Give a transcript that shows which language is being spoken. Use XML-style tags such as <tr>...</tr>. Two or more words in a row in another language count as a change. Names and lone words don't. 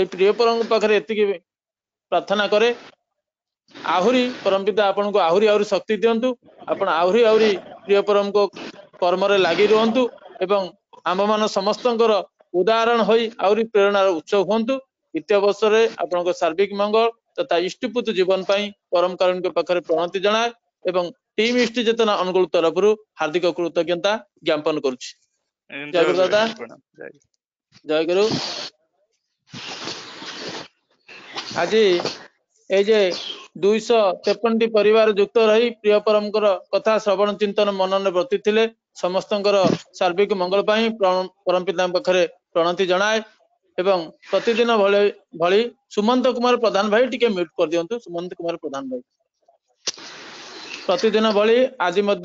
<or>ପ୍ରିୟ ପରମଙ୍କ ପାଖରେ ଏତିକି ପ୍ରାର୍ଥନା କରେ ଆହୁରି ପରମପିତା ଆପଣଙ୍କୁ ଆହୁରି ଶକ୍ତି ଦିଅନ୍ତୁ ଆପଣ ଆହୁରି ପ୍ରିୟ ପରମଙ୍କ କର୍ମରେ ଲାଗି ରୁହନ୍ତୁ ଏବଂ ଆମମାନ ସମସ୍ତଙ୍କର ଉଦାହରଣ ହୋଇ ଆହୁରି ପ୍ରେରଣାର ଉତ୍ସ ହୁଅନ୍ତୁ ଇତ୍ୟ ଅବସରରେ ଆପଣଙ୍କ ସାର୍ବିକ ମଙ୍ଗଳ ତଥା ଇଷ୍ଟପୁତ ଜୀବନ ପାଇଁ ପରମ କାରୁଣ୍ୟଙ୍କ ପାଖରେ ପ୍ରଣତି ଜଣାଏ ଏବଂ ଟିମ୍ ଇଷ୍ଟ ଚେତନା ଅନୁଗୁଳ ତରଫରୁ ହାର୍ଦ୍ଦିକ କୃତଜ୍ଞତା ଜ୍ଞାପନ କରୁଛି ଜୟ ଗୁରୁ ଦାଦା ଜୟ ଗୁରୁ ଆଜି</or> <bn>এই যে</bn> <or>253টি ପରିବାର ଯୁକ୍ତ ରହି ପ୍ରିୟ ପରମଙ୍କର କଥା ଶ୍ରବଣ ଚିନ୍ତନ ମନନରେ ବର୍ତ୍ତି ଥିଲେ ସମସ୍ତଙ୍କର ସାର୍ବିକ ମଙ୍ଗଳ ପାଇଁ ପରମ ପିତାଙ୍କ ପାଖରେ ପ୍ରଣତି ଜଣାଏ ଏବଂ ପ୍ରତିଦିନ ଭଳି ସୁମନ୍ତ କୁମାର ପ୍ରଧାନ ଭାଇ ଟିକେ ମ୍ୟୁଟ କରିଦିଅନ୍ତୁ ସୁମନ୍ତ କୁମାର ପ୍ରଧାନ ଭାଇ ପ୍ରତିଦିନ ଭଳି ଆଜି ମଧ୍ୟ</or>